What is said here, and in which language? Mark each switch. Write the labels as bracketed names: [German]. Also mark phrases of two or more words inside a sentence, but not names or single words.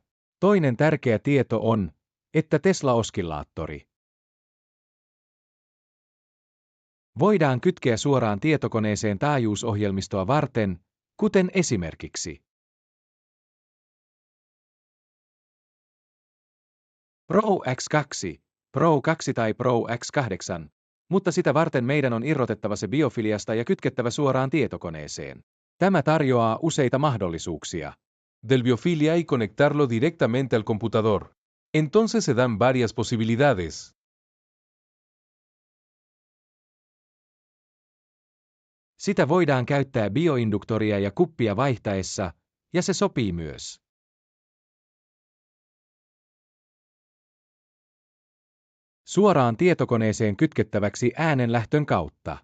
[Finnish] Toinen tärkeä tieto on, että Tesla-oskillaattori voidaan kytkeä suoraan tietokoneeseen taajuusohjelmistoa varten, kuten esimerkiksi Pro X2, Pro 2 tai Pro X8, mutta sitä varten meidän on irrotettava se biofiliasta ja kytkettävä suoraan tietokoneeseen. Tämä tarjoaa useita mahdollisuuksia. [Spanish] Del biofilia y conectarlo directamente al computador. Entonces se dan varias posibilidades. [Finnish] Sitä voidaan käyttää bioinduktoria ja kuppia vaihtaessa, ja se sopii myös suoraan tietokoneeseen kytkettäväksi äänenlähtön kautta.